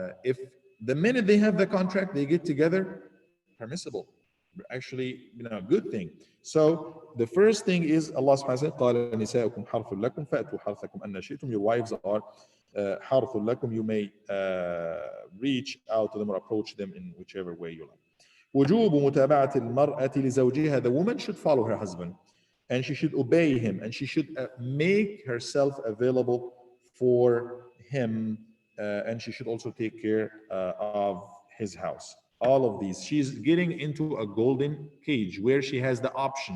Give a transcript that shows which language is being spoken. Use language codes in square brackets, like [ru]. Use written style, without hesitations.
[en] If the minute they have the contract, they get together, permissible. Actually, good thing. So the first thing is Allah subhanahu wa ta'ala [ar] قال نساؤكم حرث لكم فأتوا حرثكم أن شئتم. [en] Your wives are [ar] حرث لكم. [en] You may reach out to them or approach them in whichever way you like. [ar] وجوب متابعة المرأة لزوجها. [en] The woman should follow her husband and she should obey him and she should make herself available for him and she should also take care of his house. All of these, she's getting into a golden cage where she has the option.